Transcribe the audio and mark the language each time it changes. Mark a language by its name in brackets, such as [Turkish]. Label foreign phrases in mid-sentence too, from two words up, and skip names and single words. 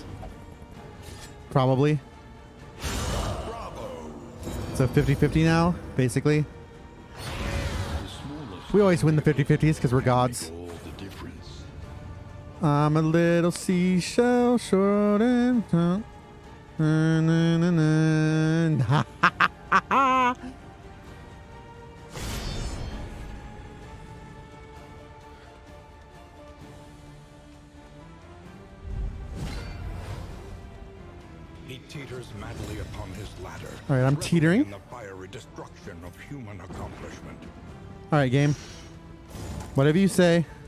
[English] Probably. Bravo. So 50-50 now, basically. We always win the 50-50s because we're gods. I'm a little seashell short and ha ha ha ha. He teeters madly upon his ladder. All right, I'm teetering. In the fiery destruction of human accomplishment. All right, game. Whatever you say.